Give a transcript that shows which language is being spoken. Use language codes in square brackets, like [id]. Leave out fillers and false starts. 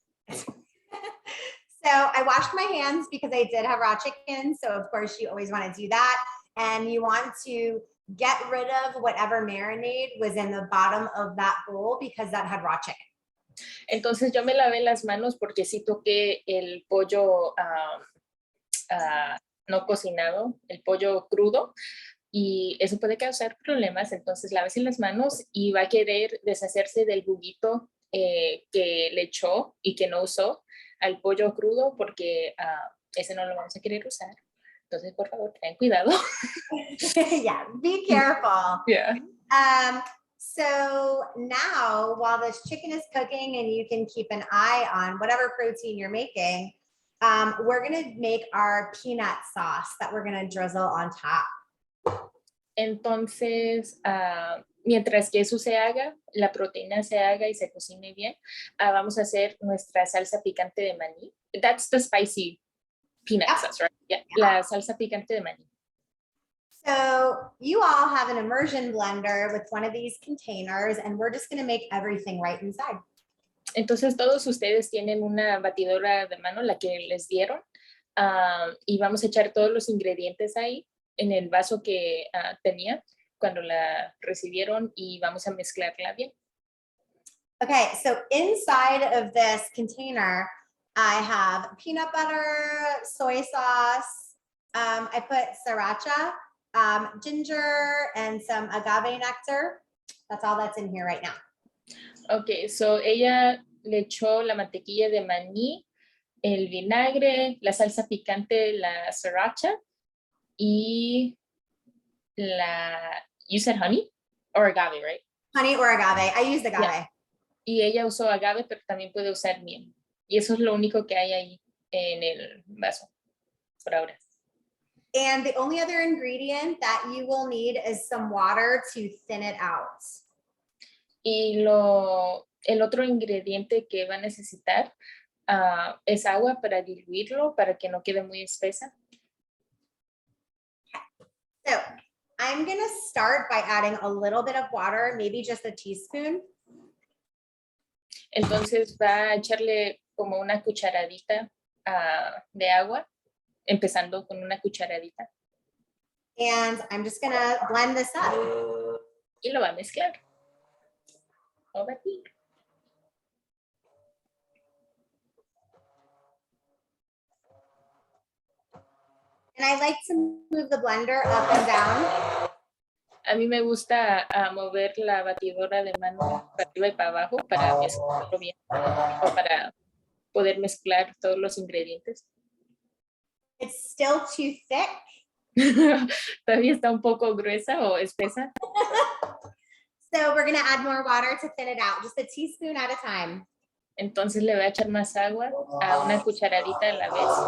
[en] So I washed my hands because I did have raw chicken. So of course you always want to do that. And you want to get rid of whatever marinade was in the bottom of that bowl because that had raw chicken. [es] Entonces yo me lavé las manos porque sí toqué el pollo no cocinado, el pollo crudo, y eso puede causar problemas. Entonces lávese las manos y va a querer deshacerse del juguito que le echó y que no usó al pollo crudo porque ese no lo vamos a querer usar. Entonces, por favor, ten cuidado. [en] Yeah, be careful. Yeah. So now, while this chicken is cooking and you can keep an eye on whatever protein you're making, we're going to make our peanut sauce that we're going to drizzle on top. [es] Entonces, mientras que eso se haga, la proteína se haga y se cocine bien, vamos a hacer nuestra salsa picante de maní. [en] That's the spicy peanut sauce, right? Yeah. [es] La salsa picante de maní. [en] So you all have an immersion blender with one of these containers, and we're just going to make everything right inside. [es] Entonces, todos ustedes tienen una batidora de mano, la que les dieron, y vamos a echar todos los ingredientes ahí en el vaso que tenía cuando la recibieron y vamos a mezclarla bien. [en] Okay, so inside of this container, I have peanut butter, soy sauce. I put sriracha, ginger, and some agave nectar. That's all that's in here right now. Okay, so [es] ella le echó la mantequilla de maní, el vinagre, la salsa picante, la sriracha y [en] you said honey or agave, right? Honey or agave. I used agave. Yeah. [es] Y ella usó agave, pero también puede usar miel. Y eso es lo único que hay ahí en el vaso por ahora. [en] And the only other ingredient that you will need is some water to thin it out. [es] Y el otro ingrediente que va a necesitar es agua para diluirlo, para que no quede muy espesa. [en] So I'm going to start by adding a little bit of water, maybe just a teaspoon. [es] Entonces va a echarle como una cucharadita de agua, empezando con una cucharadita. [en] And I'm just going to blend this up. [es] Y lo va a mezclar. O batir. [en] And I like to move the blender up and down. [es] A mí me gusta mover la batidora de mano para arriba y para abajo para mezclarlo bien o para poder mezclar todos los ingredientes. [en] It's still too thick. [es] Todavía está un poco gruesa o espesa. [en] So we're going to add more water to thin it out, just a teaspoon at a time. [es] Entonces le voy a echar más agua a una cucharadita a la vez.